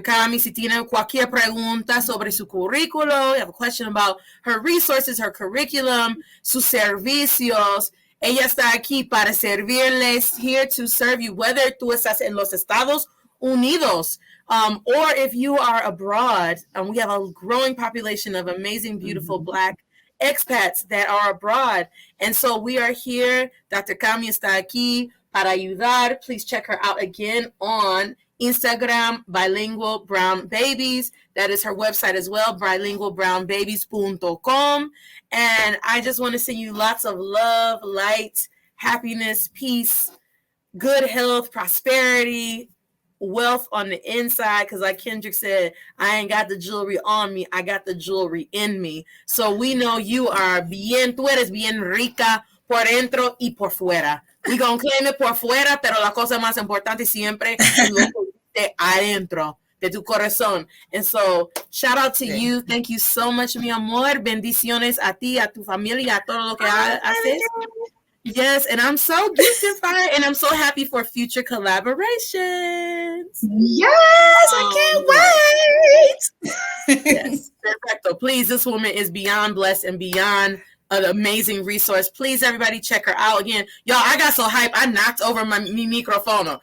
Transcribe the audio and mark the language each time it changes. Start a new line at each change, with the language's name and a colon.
Spanish: Cami si tiene cualquier pregunta sobre su currículo,
English: you have a question about her resources, her curriculum,
Spanish: sus servicios. Ella está aquí para servirles,
English: here to serve you, whether
Spanish: tú estás en los Estados Unidos,
English: or if you are abroad. We have a growing population of amazing, beautiful Black expats that are abroad. And so we are here. Dr.
Spanish: Cami está aquí para ayudar.
English: Please check her out again on Instagram, Bilingual Brown Babies. That is her website as well, bilingualbrownbabies.com. And I just want to send you lots of love, light, happiness, peace, good health, prosperity, wealth on the inside, because like Kendrick said, I ain't got the jewelry on me, I got the jewelry in me. So we know you are
Spanish: tú eres bien rica por dentro y por fuera.
English: We gonna claim it
Spanish: por fuera, pero la cosa más importante siempre es lo que de adentro de tu corazón.
English: And so shout out to you. Thank you so much,
Spanish: mi amor. Bendiciones a ti, a tu familia, a todo lo que haces.
English: Yes, and I'm so gifted and I'm so happy for future collaborations. Yes, I can't wait. Yes, perfecto. Please, this woman is beyond blessed and beyond an amazing resource. Please, everybody, check her out. Again, y'all, I got so hyped, I knocked over my microphone.